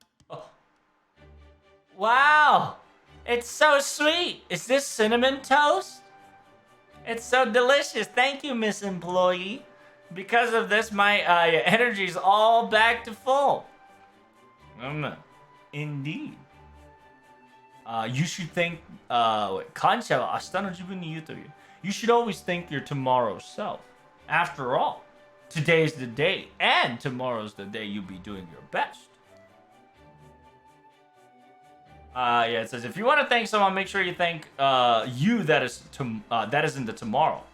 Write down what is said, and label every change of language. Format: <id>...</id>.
<en>Oh. Wow! It's so sweet! Is this cinnamon toast? It's so delicious. Thank you, Miss Employee. Because of this, my energy's all back to full. Indeed. You should think,</en> <ja>感謝は明日の自分に言うという。</ja> <en>You should always think your tomorrow's self. After all, today's the day, and tomorrow's the day you'll be doing your best. Yeah, it says if you want to thank someone, make sure you thank you that is in the tomorrow.</en>